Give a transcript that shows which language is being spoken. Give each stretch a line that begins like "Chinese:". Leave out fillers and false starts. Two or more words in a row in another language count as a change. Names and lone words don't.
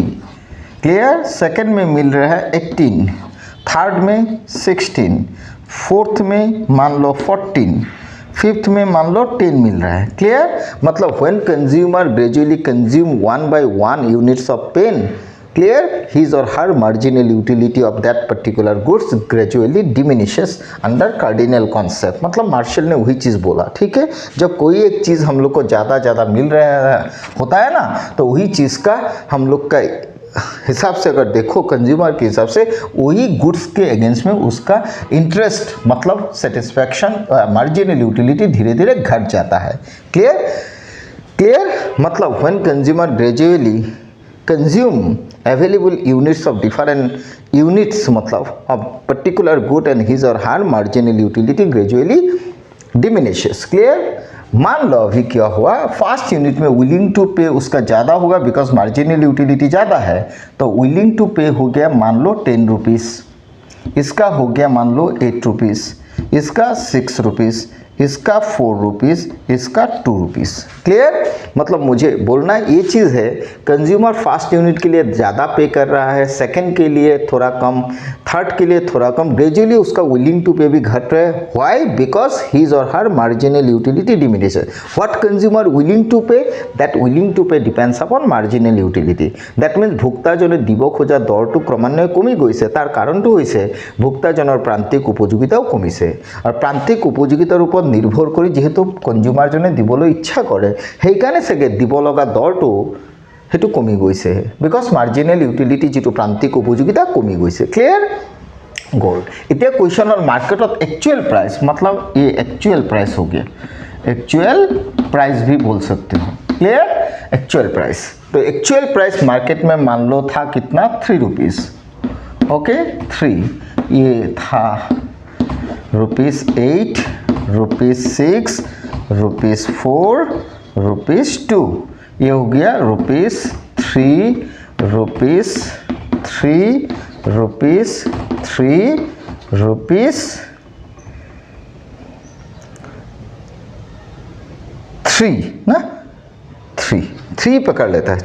Hindi: क्लियर? सेकंड में मिल रहा है 18, थर्ड में 16, फोर्थ में मान लो 14, फिफ्थ में मान लो 10 मिल रहा है।
English: क्लियर? मतलब when consumer gradually consume 1 by 1 units of pen Clear? His or her marginal utility of that particular goods gradually diminishes under cardinal concept.
Hindi: मतलब मार्शल ने वही चीज़ बोला, ठीक है। जब कोई एक चीज़ हम लोग को ज़्यादा मिल रहा होता है ना, तो वही चीज़ का हम लोग का हिसाब से अगर देखो, कंज्यूमर के हिसाब से वही गुड्स के अगेंस्ट में उसका इंटरेस्ट मतलब
English: satisfaction marginal utility
Hindi: धीरे धीरे घट जाता है।
English: क्लियर? मतलब when consumer gradually consume available units of different units मतलब of particular good and his or her marginal utility gradually diminishes. Clear?
Hindi: मान लो अभी क्या हुआ,
English: first unit
Hindi: में
English: willing to pay
Hindi: उसका ज़्यादा होगा
English: because marginal utility
Hindi: ज़्यादा है, तो
English: willing to pay
Hindi: हो गया मान लो 10 रुपीज़, इसका हो गया मान लो 8 रुपीज़, इसका 6 रुपीज़, इसका 4 रुपीज़, इसका 2 रुपीज़। क्लियर? मतलब मुझे बोलना ये चीज़ है,
English: consumer first unit
Hindi: के लिए ज़्यादा पे कर रहा है, सेकंड के लिए थोड़ा कम, थर्ड के लिए थोड़ा कम, ग्रेजुअली उसका
English: willing to pay
Hindi: भी घट रहा है।
English: व्हाई? because his or her marginal utility diminishes. what consumer willing to pay? that willing to pay depends upon marginal utility. that means
Assamese: ভোক্তাজনে দিব খোজা দৰটো ক্ৰমান্বয়ে কমি গৈছে। তাৰ কাৰণটো হৈছে ভোক্তাজনৰ প্ৰান্তিক উপযোগিতাও কমিছে, আৰু প্ৰান্তিক উপযোগিতাৰ ওপৰত নিৰ্ভৰ কৰি যেহেতু কনজিউমাৰজনে দিবলৈ ইচ্ছা কৰে, সেইকাৰণে চাগে দিব লগা দৰটো সেইটো কমি গৈছে,
English: because marginal utility
Assamese: যিটো প্ৰান্তিক উপযোগিতা কমি গৈছে। ক্লিয়াৰ?
Hindi: गोल्ड। इतना क्वेश्चन और
English: market of actual price,
Hindi: मतलब ये
English: actual price
Hindi: हो गया,
English: actual price
Hindi: भी बोल सकते हो। क्लियर?
English: actual price,
Hindi: तो
English: actual price
Hindi: मार्केट में मान लो था कितना, 3 रुपीज़। ओके, 3 ये था ₹8, ₹6, ₹4, ₹2, ये हो गया ₹3, ना, 3 पकड़ लेता है।